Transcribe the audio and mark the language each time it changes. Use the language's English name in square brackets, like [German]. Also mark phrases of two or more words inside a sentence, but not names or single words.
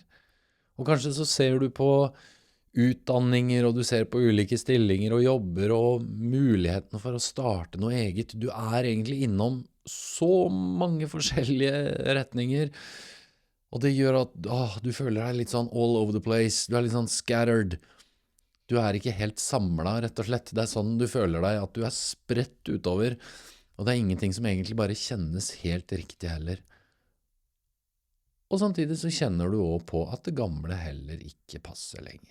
[Norwegian] Og kanskje så ser du på utdanninger, og du ser på ulike stillinger og jobber og mulighetene for å starte noe eget. Du er egentlig innom så mange forskjellige retninger, og det gjør at du føler deg litt sånn [English] all over the place. [Norwegian] Du er litt sånn scattered. Du er ikke helt samlet, rett og slett. Det er sånn du føler deg, at du er spredt utover, og det er ingenting som egentlig bare kjennes helt riktig heller. Og samtidig så kjenner du også på at det gamle heller ikke passer lenger.